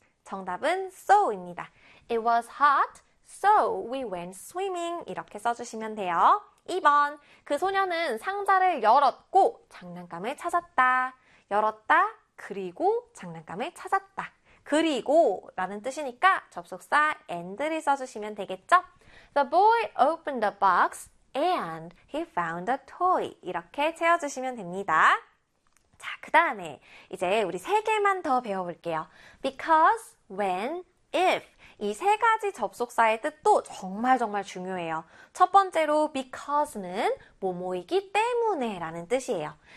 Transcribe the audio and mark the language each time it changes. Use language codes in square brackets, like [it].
[ko] 정답은 so입니다. [en] It was hot, so we went swimming. [ko] 이렇게 써주시면 돼요. 2번. 그 소녀는 상자를 열었고 장난감을 찾았다. 열었다. 그리고 장난감을 찾았다. 그리고라는 뜻이니까 접속사 and를 써주시면 되겠죠? [en] The boy opened the box and he found a toy. [ko] 이렇게 채워주시면 됩니다. 자, 그 다음에 이제 우리 세 개만 더 배워볼게요. [en] Because, when, if. [ko] 이세 가지 접속사의 뜻도 정말 정말 중요해요. 첫 번째로 because는 뭐뭐이기 때문에라는 뜻이에요.